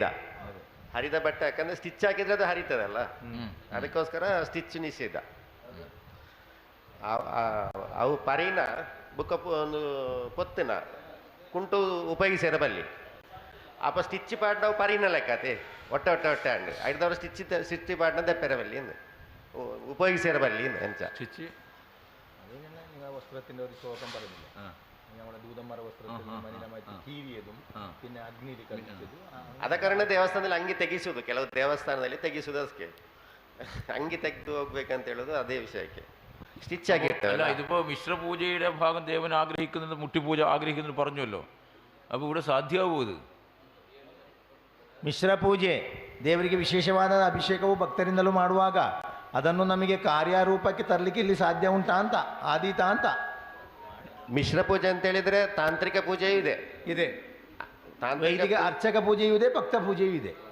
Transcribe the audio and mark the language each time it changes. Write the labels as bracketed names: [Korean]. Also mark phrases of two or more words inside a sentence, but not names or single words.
[Kannada] ಹರಿದ ಬಟ್ಟೆ ಯಾಕಂದ್ರೆ ಸ್ಟಿಚ್ ಹಾಕಿದ್ರೆ ಅದು ಹರಿತದಲ್ಲ, ಅದಕ್ಕೋಸ್ಕರ ಸ್ಟಿಚ್ ನಿಷೇಧ. [Tulu] ಅವು ಪರಿನ ಬುಕ್ಕ ಒಂದು ಪೊತ್ತಿನ ಕುಂಟು ಉಪಯೋಗಿಸಿರ ಬಲ್ಲಿ ಅಪ್ಪ ಸ್ಟಿಚ್ ಪಾಡ್ ನಾವು ಪರಿನ ಲೆಕ್ಕತೆ ಒಟ್ಟೆ ಅಂಡು ಐದವ್ರ ಸ್ಟಿಚ್ ಪಾಡ್ನ ದೆಪ್ಪೆರ ಬಲ್ಲಿ ಉಪಯೋಗಿಸಿರ ಬಲ್ಲಿ ಎಂಚ [Malayalam] സ്റ്റിച്ച് വസ്ത്രത്തിന്റെ ഒരു ശോകം പറയുന്നില്ല. നമ്മുടെ ദൂതന്മാരുടെ വസ്ത്രത്തിൽ മനില മാറ്റി കീറിയതും പിന്നെ അഗ്നിയിൽ കളിച്ചതും. [Kannada] ಅದ ಕಾರಣ ದೇವಸ್ಥಾನದಲ್ಲಿ ಅಂಗಿ ತೆಗಿಸುವುದು, ಕೆಲವು ದೇವಸ್ಥಾನದಲ್ಲಿ ತೆಗಿಸುವುದು ಅದಕ್ಕೆ ಅಂಗಿ ತೆಗೆದು ಹೋಗ್ಬೇಕಂತ ಹೇಳೋದು ಅದೇ ವಿಷಯಕ್ಕೆ ಸ್ಟಿಚ್ ಆಗಿ [Malayalam] അല്ല, ഇതിപ്പോ മിശ്രപൂജയുടെ ഭാഗം ദേവൻ ആഗ്രഹിക്കുന്നത്, മുട്ടിപ്പൂജ ആഗ്രഹിക്കുന്നത് പറഞ്ഞല്ലോ. അപ്പോൾ ഇവിടെ സാധ്യമാവൂ ഇത്? [Kannada] ಮಿಶ್ರ ಪೂಜೆ ದೇವರಿಗೆ ವಿಶೇಷವಾದ ಅಭಿಷೇಕವು ಭಕ್ತರಿಂದಲೂ ಮಾಡುವಾಗ ಅದನ್ನು ನಮಗೆ ಕಾರ್ಯರೂಪಕ್ಕೆ ತರಲಿಕ್ಕೆ ಇಲ್ಲಿ ಸಾಧ್ಯ ಉಂಟಾ ಅಂತ, ಆದೀತ ಅಂತ. ಮಿಶ್ರ ಪೂಜೆ ಅಂತ ಹೇಳಿದ್ರೆ ತಾಂತ್ರಿಕ ಪೂಜೆಯೂ ಇದೆ, ವೈದಿಕ ಅರ್ಚಕ ಪೂಜೆಯೂ ಇದೆ, ಭಕ್ತ ಪೂಜೆಯೂ ಇದೆ.